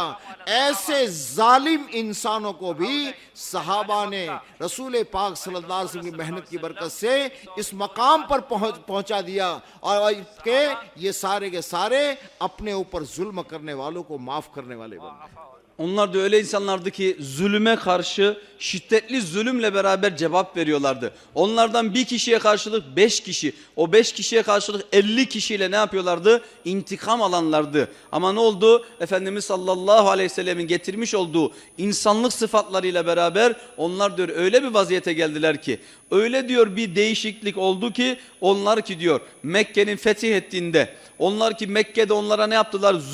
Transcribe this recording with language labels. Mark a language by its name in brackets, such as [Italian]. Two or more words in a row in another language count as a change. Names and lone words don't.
[Hindi] ऐसे जालिम इंसानों को भी सहाबा ने रसूल पाक [Arabic] صلى الله عليه وسلم [Hindi] की मेहनत की बरकत से इस मकाम पर पहुंचा दिया और के ये सारे के सारे अपने ऊपर जुल्म करने वालों को माफ करने वाले बन गए। [Turkish] Onlar da öyle insanlardı ki zulüme karşı şiddetli zulümle beraber cevap veriyorlardı. Onlardan bir kişiye karşılık 5 kişi, o 5 kişiye karşılık 50 kişiyle ne yapıyorlardı? İntikam alanlardı. Ama ne oldu? Efendimiz [Arabic] صلى الله عليه وسلم [Turkish] getirmiş olduğu insanlık sıfatlarıyla beraber onlar diyor öyle bir vaziyete geldiler ki, öyle diyor bir değişiklik oldu ki onlar ki diyor Mekke'nin fetih ettiğinde, onlar ki Mekke'de onlara ne yaptılar?